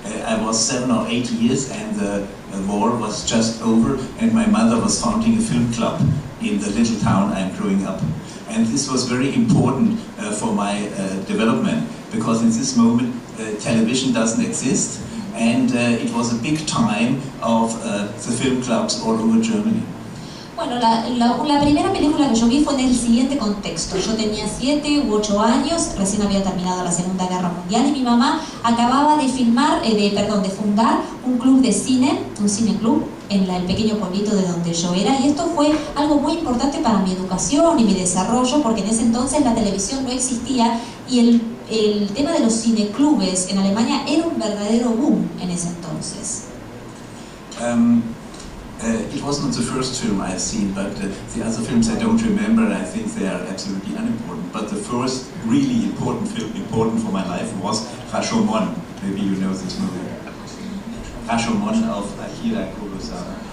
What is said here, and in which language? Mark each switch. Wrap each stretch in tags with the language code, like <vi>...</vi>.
<en>I was 7 or 8 years and the war was just over and my mother was founding a film club in the little town I'm growing up. And this was very important for my development because in this moment television doesn't exist and it was a big time of the film clubs all over Germany.</en> <es>Bueno, la primera película que yo vi fue en el siguiente contexto. Yo tenía 7 u 8 años, recién había terminado la Segunda Guerra Mundial y mi mamá acababa de de fundar un club de cine, un cineclub, en el pequeño pueblito de donde yo era, y esto fue algo muy importante para mi educación y mi desarrollo, porque en ese entonces la televisión no existía y el tema de los cineclubes en Alemania era un verdadero boom en ese entonces.</es> <en>It wasn't the first film I've seen, but the other films I don't remember, and I think they are absolutely unimportant. But the first really important film, important for my life, was Rashomon. Maybe you know this movie. Rashomon of Akira Kurosawa.</en>